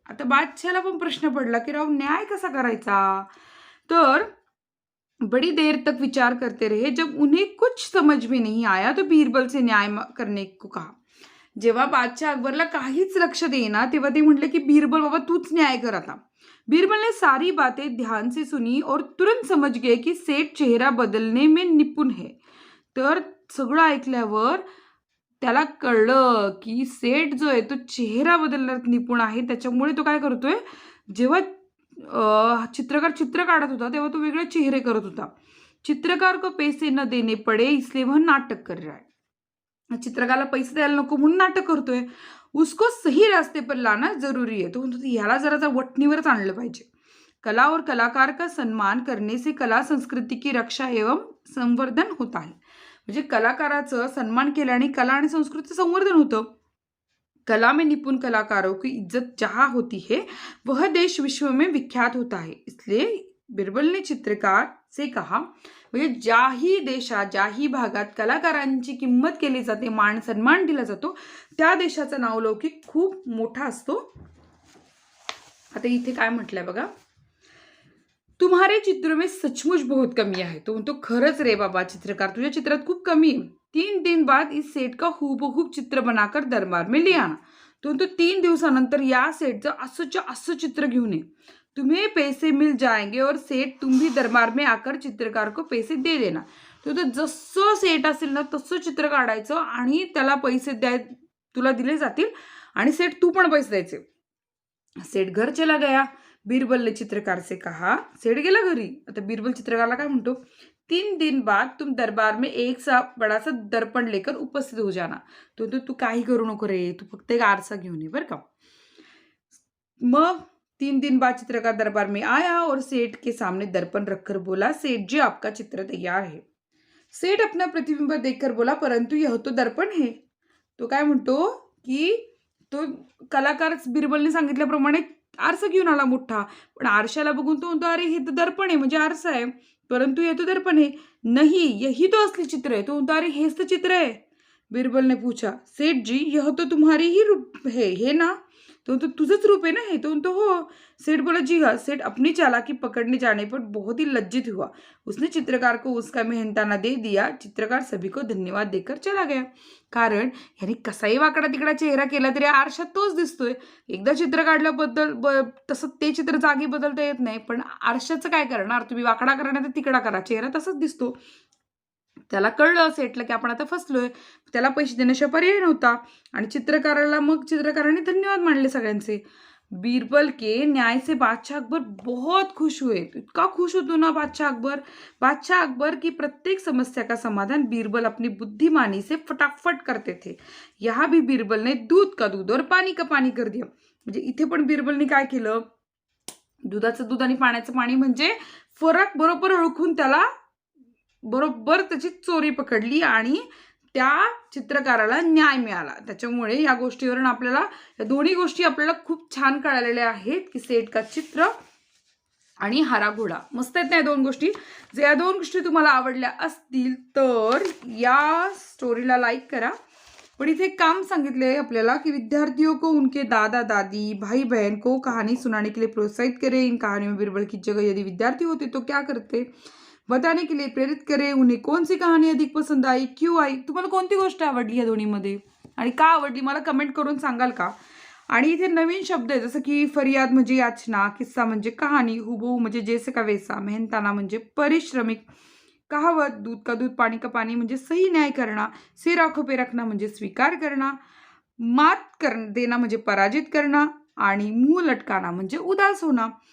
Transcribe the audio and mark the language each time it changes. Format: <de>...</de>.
<mr>आता बादशाहला पण प्रश्न पडला की राव न्याय कसा करायचा.</mr> <hi>तर बड़ी देर तक विचार करते रहे. जब उन्हें कुछ समझ में नहीं आया तो बीरबल से न्याय करने को कहा.</hi> <mr>जेव्हा बादशाह अकबरला काहीच लक्ष देईना तेव्हा ते म्हटले की बीरबल बाबा तूच न्याय कर आता.</mr> <hi>बीरबल ने सारी बातें ध्यान से सुनी और तुरंत समझ गए की सेठ चेहरा बदलने में निपुण है.</hi> <mr>तर सगळं ऐकल्यावर त्याला कळलं की सेठ जो आहे तो चेहरा बदलण्यात निपुण आहे. त्याच्यामुळे तो काय करतोय, जेव्हा चित्रकार चित्र काढत होता तेव्हा तो वेगळे चेहरे करत होता.</mr> <hi>चित्रकार को पैसे न देने पडे इसलिए वह नाटक कर रहा है.</hi> <mr>चित्रकाराला पैसे द्यायला नको म्हणून नाटक करतोय.</mr> <hi>उसको सही रास्ते पर लाना जरूरी है.</hi> <mr>तो म्हणतो ह्याला जरा वटणीवरच आणलं पाहिजे.</mr> <hi>कला और कलाकार का सम्मान करने से कला संस्कृती की रक्षा एवं संवर्धन होता है.</hi> <mr>म्हणजे कलाकाराचं सन्मान केल्याने कला आणि संस्कृतीचं संवर्धन होतं.</mr> <hi>कला में निपुण कलाकारों की इज्जत जहाँ होती है वह देश विश्व में विख्यात होता है. इसलिए बिरबल ने चित्रकार से कहा,</hi> <mr>म्हणजे ज्याही देशात ज्याही भागात कलाकारांची किंमत केली जाते, मान सन्मान दिला जातो, त्या देशाचा नावलौकिक खूप मोठा असतो. आता इथे काय म्हटलंय बघा,</mr> <hi>तुम्हारे चित्रों में सचमुच बहुत कमी</hi> <mr>आहे. तो म्हणतो खरंच रे बाबा चित्रकार, तुझ्या चित्रात खूप कमी आहे.</mr> <hi>3 दिन बाद इस सेट का हूबहूब चित्र बनाकर दरबार में ले आना.</hi> <mr>तो म्हणतो 3 दिवसानंतर या सेटचं असंच्या असं चित्र घेऊन ये.</mr> <hi>तुम्हें पैसे मिल जाएंगे और सेठ तुम भी दरबार में आकर चित्रकार को पैसे दे देना.</hi> <mr>तो जसं सेट असेल ना तसं चित्र काढायचं आणि त्याला पैसे तुला दिले जातील आणि सेठ तू पण पैसे द्यायचे.</mr> <hi>सेठ घर चला गया. बीरबल ने चित्रकार से कहा.</hi> <mr>सेठ गेला घरी. आता बीरबल चित्रकारला काय म्हणतो,</mr> <hi>3 दिन बाद तुम दरबार में एक सा बड़ा सा दर्पण लेकर उपस्थित हो जाना.</hi> <mr>तो तू काही करू नको रे, तू फक्त एक आरसा घेऊन ये बरं का.</mr> <hi>मग 3 दिन बाद चित्रकार दरबार में आया और सेठ के सामने दर्पण रखकर बोला, सेठ जी आपका चित्र तैयार है. सेठ अपना प्रतिबिंब देखकर बोला, परंतु यह तो दर्पण है.</hi> <mr>तो काय म्हणतो की तो कलाकार बिरबलने सांगितल्याप्रमाणे आरसा घेऊन आला मोठा, पण आरशाला बघून तो म्हणतो अरे हे तर दर्पण आहे, म्हणजे आरसा आहे, परंतु हे</mr> <hi>तो दर्पण है. नहीं यही तो असली चित्र है.</hi> <mr>तो म्हणतो अरे हेच तर चित्र आहे.</mr> <hi>बीरबल ने पूछा, सेठ जी यह तो तुम्हारी ही रूप है ना.</hi> <mr>तो तुझंच रूप है ना हे. तो म्हणतो हो.</mr> <hi>सेठ बोला जी हाँ. सेठ अपनी चालाकी पकड़ने जाने पर बहुत ही लज्जित हुआ. उसने चित्रकार को उसका मेहनताना दे दिया. चित्रकार सभी को धन्यवाद देकर चला गया.</hi> <mr>कारण ह्याने कसाही वाकडा तिकडा चेहरा केला तरी आरशात तोच दिसतोय. एकदा चित्र काढल्याबद्दल तसं ते चित्र जागी बदलता येत नाही, पण आरशाचं काय करणार, तुम्ही वाकडा करा नाही तर तिकडा करा, चेहरा तसाच दिसतो. त्याला कळलं सेठला की आपण आता फसलोय. त्याला पैसे देण्याशिवाय पर्याय नव्हता आणि चित्रकाराने धन्यवाद मानले सगळ्यांचे.</mr> <hi>बीरबल के न्याय से बादशाह अकबर बहुत खुश हुए.</hi> <mr>इतका खुश होतो ना बादशाह अकबर की</mr> <hi>प्रत्येक समस्या का समाधान बीरबल अपनी बुद्धिमानी से फटाफट करते थे. यहाँ भी बीरबल ने दूध का दूध और पानी का पानी कर दिया.</hi> <mr>म्हणजे इथे पण बीरबलने काय केलं, दुधाचं दूध आणि पाण्याचं पाणी म्हणजे फरक बरोबर ओळखून त्याला बरोबर त्याची चोरी पकडली आणि त्या चित्रकाराला न्याय मिळाला. त्याच्यामुळे या गोष्टीवरून आपल्याला या दोन्ही गोष्टी आपल्याला खूप छान कळालेल्या आहेत की सेठ का चित्र आणि हरा घोडा. मस्त आहेत ना या दोन गोष्टी. जर या दोन गोष्टी तुम्हाला आवडल्या असतील तर या स्टोरीला लाईक करा. पण इथे एक काम सांगितले आपल्याला कि</mr> <hi>विद्यार्थियों को उनके दादा दादी भाई बहन को कहानी सुनाने के लिए प्रोत्साहित करें. इन कहानियों में बीरबल की जगह यदि विद्यार्थी होते तो क्या करते बताने के लिए प्रेरित करें. उन्हें कौन सी कहानी अधिक पसंद आई, क्यों आई.</hi> <mr>तुम्हाला कोणती गोष्ट आवडली या दोन्हीमध्ये आणि का आवडली मला कमेंट करून सांगाल का. आणि इथे नवीन शब्द आहे जसं की फरियाद म्हणजे याचना, किस्सा म्हणजे कहाणी, हुबहू म्हणजे जैसे का वैसा, मेहनताना म्हणजे परिश्रमिक, कहावत दूध का दूध पानी का पानी म्हणजे सही न्याय करना, सिर आंखों पे रखना म्हणजे स्वीकार करना, मात कर देना म्हणजे पराजित करना आणि मुंह लटकाना म्हणजे उदास होणं.</mr>